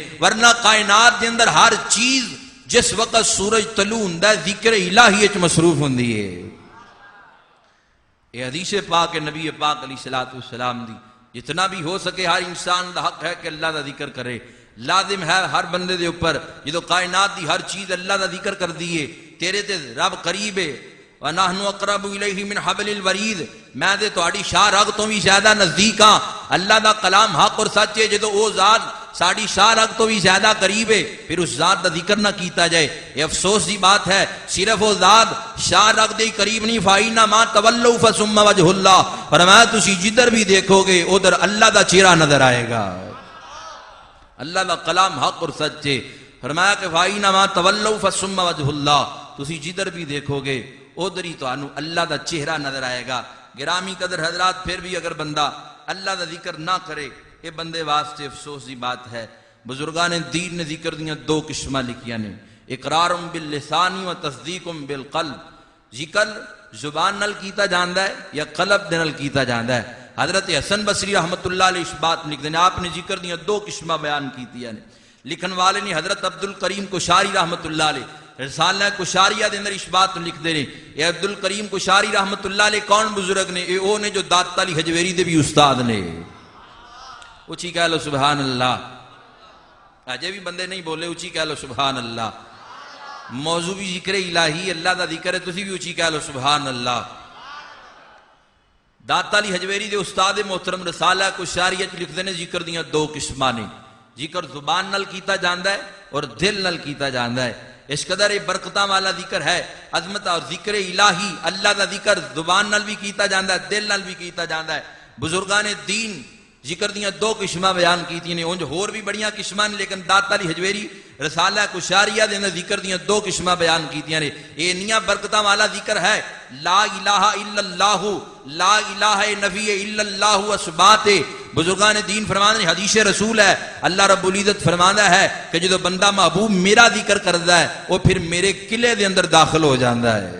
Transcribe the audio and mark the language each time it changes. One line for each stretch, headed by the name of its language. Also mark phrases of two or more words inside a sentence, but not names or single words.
Punjabi: ورنہ کائنات دے اندر ہر چیز جس وقت سورج طلوع ہوندا ہے ذکر الہی وچ مصروف ہوندی ہے. یہ حدیث پاک ہے نبی پاک
Arabic: علیہ الصلوۃ والسلام
Punjabi: دی. جتنا بھی ہو سکے ہر انسان دا حق ہے کہ اللہ دا ذکر کرے. لازم ہے ہر بندے دے اوپر جدو کائنات دی ہر چیز اللہ دا ذکر کر دیے. تیرے تے رب قریب ہے.
Arabic: وَنَحْنُ أَقْرَبُ إِلَيْهِ مِنْ حَبْلِ الْوَرِيدِ.
Punjabi: میں دے تہاڈی شاہ رگ تو بھی زیادہ نزدیک ہاں. اللہ دا کلام حق اور سچ ہے. جدو او ذات ساڑی شاہ رگ تو بھی زیادہ قریب ہے پھر اس ذات دا ذکر نہ کیتا جائے. یہ افسوس دی بات ہے صرف وہ ذات شاہ رگ دے قریب نہیں.
Arabic: فَإِنَّ مَا تَوَلَّوْا فَثُمَّ وَجْهُ اللَّهِ.
Punjabi: فرمایا تسی جدھر بھی دیکھو گے ادھر اللہ دا چہرہ نظر آئے گا. اللہ دا کلام حق اور سچ ہے. فرمایا کہ
Arabic: فَإِنَّ مَا تَوَلَّوْا فَثُمَّ وَجْهُ اللَّهِ.
Punjabi: تسی جدھر بھی دیکھو گے ادھر ہی تو اللہ دا چہرہ نظر آئے گا. گرامی قدر حضرات پھر بھی اگر بندہ اللہ دا ذکر نہ کرے یہ بندے واسطے افسوس کی بات ہے. بزرگان دین نے ذکر دیا 2 قسمہ لکھیاں نے.
Arabic: اقرار باللسان و تصدیق بالقلب.
Punjabi: ذکر زبان نل کیتا جاندا ہے یا قلب نل کیتا جاندا ہے. حضرت حسن بصری
Arabic: رحمت اللہ علیہ
Punjabi: اس بات لکھ دیں. آپ نے ذکر دیا 2 قسمہ بیان کیتیاں نے. لکھن والے نے حضرت عبدالکریم کشاری
Arabic: رحمت اللہ علیہ
Punjabi: رسالہ کشاریہ دے اندر اس بات لکھ دے نے. اے عبدالکریم کشاری
Arabic: رحمت اللہ علیہ
Punjabi: کون بزرگ نے؟ اے او نے جو داتا علی حجویری دے بھی استاد نے. اچھی کہہ لو
Arabic: سبحان اللہ.
Punjabi: اجے بھی بندے نہیں بولے اچھی کہہ لو
Arabic: سبحان اللہ.
Punjabi: موضوع بھی ذکر الہی اللہ دا ذکر ہے تسی بھی اچھی کہہ لو
Arabic: سبحان اللہ.
Punjabi: داتا علی حجویری دے استاد محترم رسالہ کشاریہ لکھ دے نے ذکر دیاں 2 قسماں نے. ذکر زبان نال کیتا جاندا ہے اور دل نال کیتا جاندا ہے. اس قدر برکتاں والا ذکر ہے عظمت اور ذکر الہی. اللہ دا ذکر زبان نال بھی کیتا جاندا ہے دل نال بھی کیتا جاندا ہے. بزرگان دین ذکر دیاں 2 قسماں بیان کیتی نے. انج ہور بھی بڑیاں قسماں نے لیکن داتا علی حجویری رسالہ کشاریہ دے اندر ذکر دیاں 2 قسماں بیان کیتیاں نے. یہ انیاں برکتاں والا ذکر ہے.
Arabic: لا الہ الا اللہ، لا الہ نفی الا اللہ اثبات.
Punjabi: بزرگان دین فرماتے ہیں حدیث رسول ہے اللہ
Arabic: رب العزت
Punjabi: فرماتا ہے کہ جدو بندہ محبوب میرا ذکر کرتا ہے وہ پھر میرے قلعے دے اندر داخل ہو جاتا ہے.